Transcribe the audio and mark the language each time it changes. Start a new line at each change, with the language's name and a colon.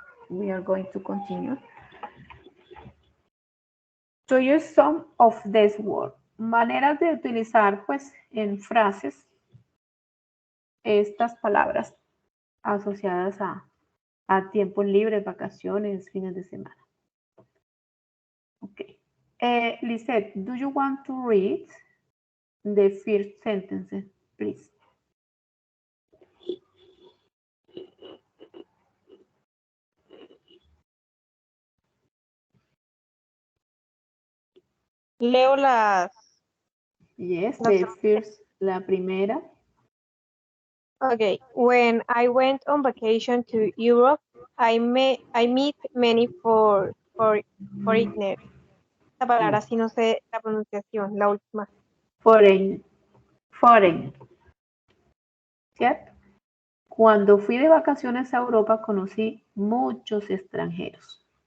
English: We are going to continue. To use some of these words.
Spanish: Maneras de utilizar, pues, en frases estas palabras asociadas a tiempos libres, vacaciones, fines de semana. Okay.
English: Lisette, do you want to read the first sentence, please?
Spanish: Leo las...
English: Yes, the first,
Spanish: la primera. Okay.
English: When I went on vacation to Europe, I meet many foreigners.
Spanish: Esta palabra sí no sé la pronunciación, la última.
English: Foreign.
Spanish: ¿Cierto? Cuando fui de vacaciones a Europa conocí muchos extranjeros.